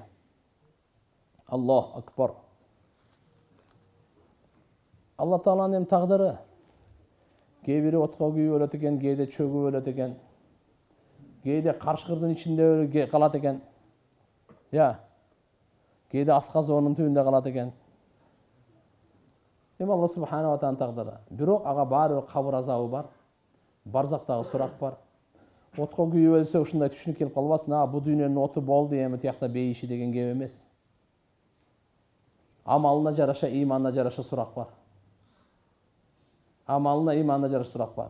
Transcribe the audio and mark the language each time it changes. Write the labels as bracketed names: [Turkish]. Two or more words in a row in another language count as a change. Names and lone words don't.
[Arabic] الله أكبر. [Kyrgyz] Алла Тааланын тагдыры. Кээ бири отко күйүп өлөт экен, кээде чөгүп өлөт экен. Кээде каршкырдын ичинде калат экен. Кээде асказоонун түбүндө калат экен. Эми [Arabic] الله سبحانه وتعالى [Kyrgyz] тагдыры. Бирок ага баары кабыр азабы бар. Барзактагы сурак бар. Отко күйүп өлсө ушундай түшүнүк келип калбасын. Бу дүйнөнүн оту болду, эми тиякта бейиши деген кеп эмес. Амалына жараша, иманына жараша сурак бар. Амалына, иманына жараша сурак бар.